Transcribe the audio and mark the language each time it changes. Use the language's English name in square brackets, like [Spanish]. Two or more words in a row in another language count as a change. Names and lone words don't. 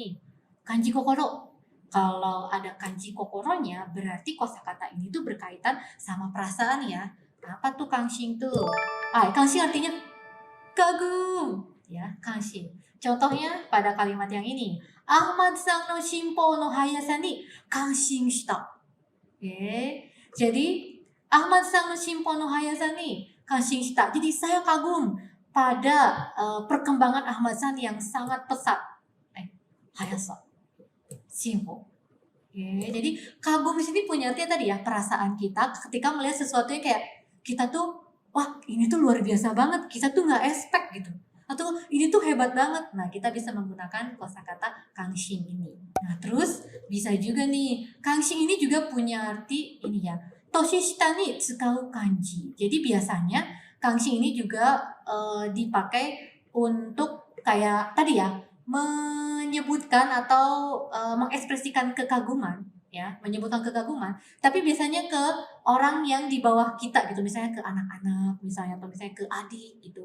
[Japanese] 漢字心. [Indonesian] Kalau ada kanji kokoronya, berarti kosakata ini tuh berkaitan sama perasaan ya. Apa tuh kanshi itu? Kanshi artinya kagum. Ya, kanshi. Contohnya pada kalimat yang ini. [Japanese] Ahmadさんの進歩の速さに感心した. Jadi Ahmadさんの進歩の速さに感心した. [Indonesian] Jadi saya kagum pada perkembangan Ahmad san yang sangat pesat. [Japanese] 速さ。進歩. [Indonesian] Jadi kagum di sini punya artinya tadi ya, perasaan kita ketika melihat sesuatu yang kayak kita tuh wah ini tuh luar biasa banget, kita tuh nggak expect gitu, atau ini tuh hebat banget. Nah kita bisa menggunakan kosakata kangshin ini. Nah terus bisa juga nih, kangshin ini juga punya arti ini ya, [Japanese] 年下に使う感じ. [Indonesian] Jadi biasanya kangshin ini juga dipakai untuk kayak tadi ya, menyebutkan atau mengekspresikan kekaguman ya, menyebutkan kekaguman, tapi biasanya ke orang yang di bawah kita gitu, misalnya ke anak-anak misalnya, atau misalnya ke adik gitu.